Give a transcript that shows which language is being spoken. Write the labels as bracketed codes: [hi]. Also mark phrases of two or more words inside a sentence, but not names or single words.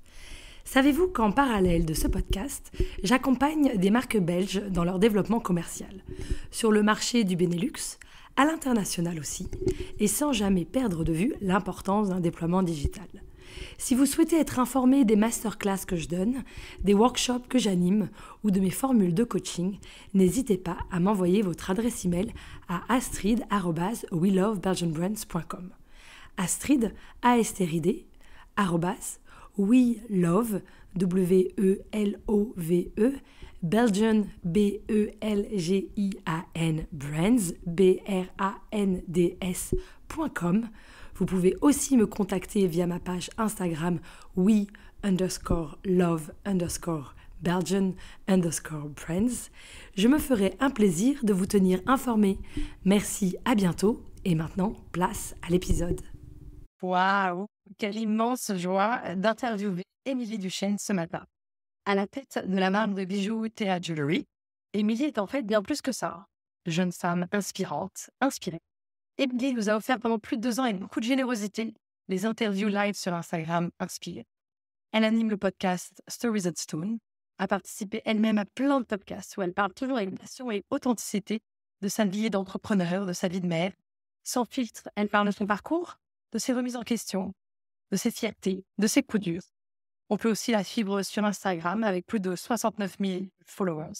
[fr] Savez-vous qu'en parallèle de ce podcast, j'accompagne des marques belges dans leur développement commercial, sur le marché du Benelux, à l'international aussi, et sans jamais perdre de vue l'importance d'un déploiement digital. Si vous souhaitez être informé des masterclass que je donne, des workshops que j'anime ou de mes formules de coaching, n'hésitez pas à m'envoyer votre adresse email à astrid@welovebelgianbrands.com. Astrid, A-S-T-R-I-D, @welove, W-E-L-O-V-E, Belgian, B-E-L-G-I-A-N, brands, B-R-A-N-D-S.com. Vous pouvez aussi me contacter via ma page Instagram we_love_Belgian_brands. Je me ferai un plaisir de vous tenir informé. Merci, à bientôt. Et maintenant, place à l'épisode. Waouh, quelle immense joie d'interviewer Émilie Duchesne ce matin. À la tête de la marque de bijoux Théa Jewelry, Émilie est en fait bien plus que ça. Jeune femme inspirante, inspirée. Émilie nous a offert pendant plus de 2 ans avec beaucoup de générosité les interviews live sur Instagram inspirées. Elle anime le podcast Stories at Stone, a participé elle-même à plein de podcasts où elle parle toujours avec passion et authenticité de sa vie d'entrepreneur, de sa vie de mère. Sans filtre, elle parle de son parcours, de ses remises en question, de ses fiertés, de ses coups durs. On peut aussi la suivre sur Instagram avec plus de 69 000 followers.